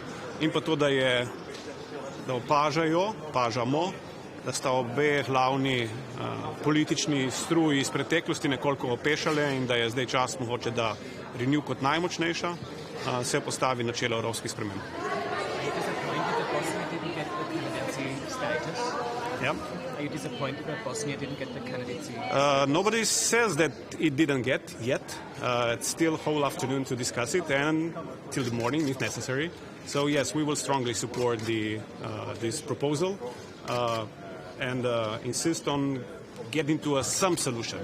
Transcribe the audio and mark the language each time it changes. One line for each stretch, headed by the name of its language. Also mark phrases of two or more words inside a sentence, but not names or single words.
Slovenian: In pa to, da opažamo, da sta obe glavni politični struji iz preteklosti nekoliko opešale in da je zdaj čas mogoče, da Renew kot najmočnejša se postavi na čelo evropskih sprememb.
English: Yeah. Are you disappointed that Bosnia didn't get the candidacy? Nobody says that it didn't get yet. It's still a whole afternoon to discuss it and till the morning if necessary. So yes, we will strongly support this proposal and insist on getting to some solution.